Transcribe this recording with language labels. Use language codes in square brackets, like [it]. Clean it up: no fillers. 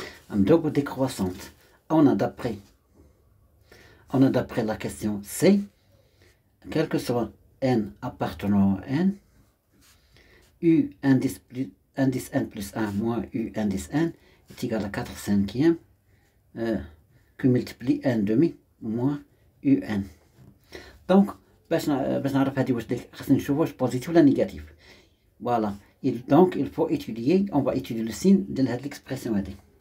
[fr] Donc décroissante. On a d'après la question C, quel que soit n appartenant à n, u indice n plus 1 moins u indice n est égal à 4 cinquièmes que multiplie n demi moins un. [ar] Donc, باش نعرف هذه واش خاصني نشوف واش بوزيتيف ولا نيجاتيف. [fr] Voilà. Donc, il faut étudier, on va étudier le signe de l'expression هذه.